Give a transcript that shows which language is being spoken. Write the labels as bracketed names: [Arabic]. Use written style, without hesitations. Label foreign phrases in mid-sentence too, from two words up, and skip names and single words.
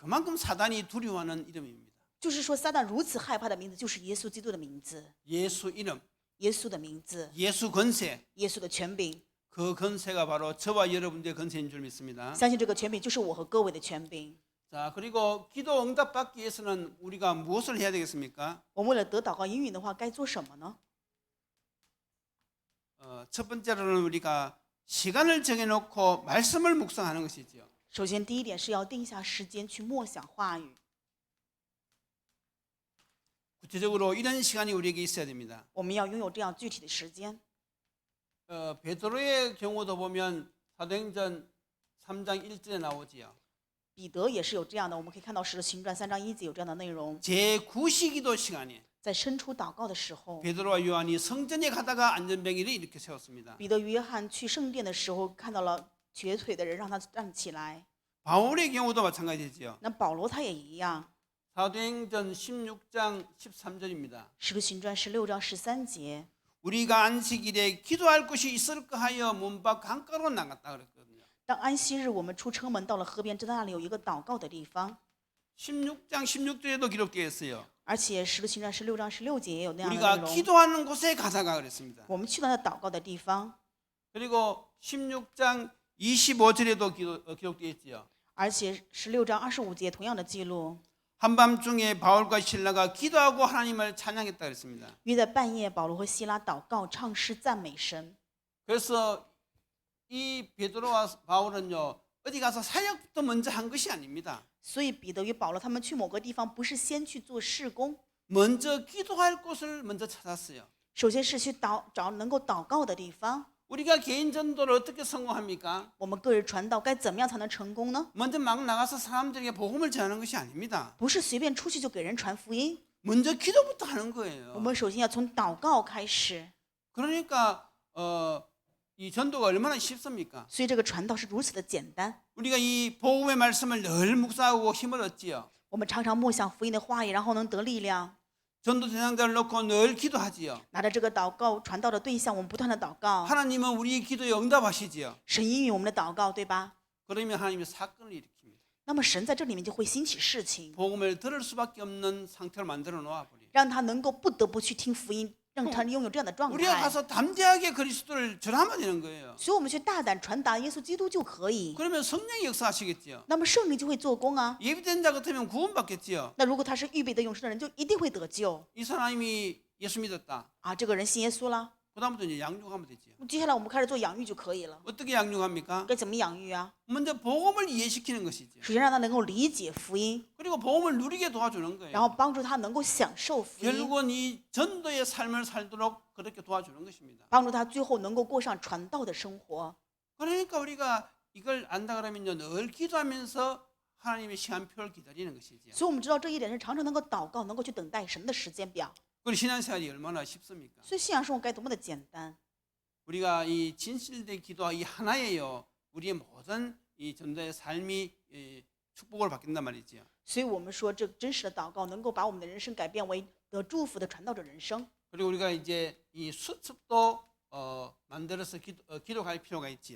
[Korean] 그만큼 사단이 두려워하는 이름입니다. [Chinese] 就是说，撒旦如此害怕的名字，就是耶稣基督的名字， [Korean] 예수 이름, [Chinese] 耶稣的名字， [Korean] 예수 권세. [Chinese] 耶稣的权柄。 [Korean] 그 권세가 바로 저와 여러분들의 권세인 줄 믿습니다. [Chinese] 相信这个权柄就是我和各位的权柄。 [Korean] 자, 그리고 기도 응답 받기 위해서는 우리가 무엇을 해야 되겠습니까? [Chinese] 我们为了得祷告应允的话，该做什么呢？ [Korean] 첫 번째로는 우리가 시간을 정해놓고 말씀을 묵상하는 것이지요. [Chinese] 首先，第一点是要定下时间去默想话语。 [Korean] 구체적으로 이런 시간이 우리에게 있어야 됩니다. [Chinese] 我们要拥有这样具体的时间。 [Korean] 베드로의 경우도 보면 사도행전 3장 1절에 나오지요. [Chinese] 彼得也是有这样的，我们可以看到《使徒行传》3章1节有这样的内容。 [Korean] 제9시기도 시간에 [Chinese] 在伸出祷告的时候， [Korean] 베드로와 요한이 성전에 가다가 안전병이를 일으켜 세웠습니다. [Chinese] 彼得与约翰去圣殿的时候，看到了瘸腿的人，让他站起来。 [Korean] 바울의 경우도 마찬가지지요. [Chinese] 那保罗他也一样， [Korean] 사도행전 16장 13절입니다. [Chinese] 《使徒行传》16章13节， [Korean] 우리가 안식일에 기도할 곳이 있을까 하여 문 밖 강가로 나갔다 그랬거든요. [Chinese] 当安息日我们出城门到了河边，知道那里有一个祷告的地方， [Korean] 16장 16절에도 기록되어 있어요. [Chinese] 而且《使徒行传》16章16节也有那样的内 [Korean] 우리가 [Chinese] 容。 [Korean] 기도하는 곳에 가다가 그랬습니다. [Chinese] 我们去到那祷告的地方， [Korean] 그리고 16장 25절에도 기록되어 있지요. [Chinese] 而且16章25节同样的记录， [Korean] 한밤중에 바울과 실라가 기도하고 하나님을 찬양했다 그랬습니다. [Chinese] 约在半夜，保罗和希拉祷告、唱诗、赞美神。 [Korean] 그래서 이 베드로와 바울은요 어디 가서 사역부터 먼저 한 것이 아닙니다. [Chinese] 所以彼得与保罗他们去某个地方，不是先去做事工， [Korean] 먼저 기도할 곳을 먼저 찾았어요. [Chinese] 首先是去找能够祷告的地方。 [Korean] 우리가 개인 전도를 어떻게 성공합니까? [Chinese] 我们个人传道该怎么样才能成功呢？ [Korean] 먼저 막 나가서 사람들에게 복음을 전하는 것이 아닙니다. [Chinese] 不是随便出去就给人传福音， [Korean] 먼저 기도부터 하는 [Chinese] 我 [Korean] 거예요. [Chinese] 们首先要从祷告开始。 [Korean] 그러니까 이 전도가 얼마나 쉽습니까? [Chinese] 所以这个传道是如此的简单。 [Korean] 우리가 이 복음의 말씀을 늘 묵상하고 힘을 얻지요. [Chinese] 我们常常默想福音的话语，然后能得力量。 [Korean] 전도 대상자를 놓고 늘 기도하지요. [Chinese] 拿着这个祷告传道的对象，我们不断的祷告， [Korean] 하나님은 우리 기도에 응답하시지요. [Chinese] 神应允我们的祷告，对吧？ [Korean] 그러면 하나님이 사건을 일으킵니다. [Chinese] 那么神在这里面就会兴起事情， [Korean] 복음을 들을 수밖에 없는 상태를 만들어 놓아버려요. [Chinese] 让他能够不得不去听福音，让他拥有这样的状 [Korean] 우리가 [Chinese] 态。 [Korean] 가서 담대하게 그리스도를 전하면 되는 거예요. [Chinese] 所以我们去大胆传达耶稣基督就可以， [Korean] 그러면 성령이 역사하시겠지요. [Chinese] 那么圣灵就会做工啊。 [Korean] 예비된 자 같으면 구원받겠지요. [Chinese] 那如果他是预备的永生的人，就一定会得救 [Korean] 이 사람이 예수 믿었다. [Chinese] 啊。这个人信耶稣了， [Korean] 그다음부터 이제 양육하면 되지요. [Chinese] 接下来我们开始做养育就可以了。 [Korean] 어떻게 양육합니까? [Chinese] 该怎么养育啊？ [Korean] 먼저 복음을 이해시키는 것이죠. [Chinese] 首先让他能够理解福音， [Korean] 그리고 복음을 누리게 도와주는 [Chinese] 然后 [Korean] 거예요. [Chinese] 帮助他能够享受福音， [Korean] 결국은 이 전도의 삶을 살도록 그렇게 도와주는 것입니다. [Chinese] 帮助他最后能够过上传道的生活。 [Korean] 그러니까 우리가 이걸 안다 그러면요, 늘 기도하면서 하나님의 시간표를 기다리는 것이죠. [Chinese] 所以我们知道这一点是常常能够祷告，能够去等待神的时间表。 [Korean] 그리고 신앙생활이 얼마나 쉽습니까? [Chinese] 所以信仰生活该多么的简单。 [Korean] 우리가 이 진실된 기도와 이 하나예요. 우리의 모든 이 전도의 삶이 축복을 받긴단 말이지요. [Chinese] 所以我们说，这真实的祷告能够把我们的人生改变为得祝福的传道者人生。 [Korean] 그리고 우리가 이제 이 수첩도 만들어서 기록할 필요가 있지요.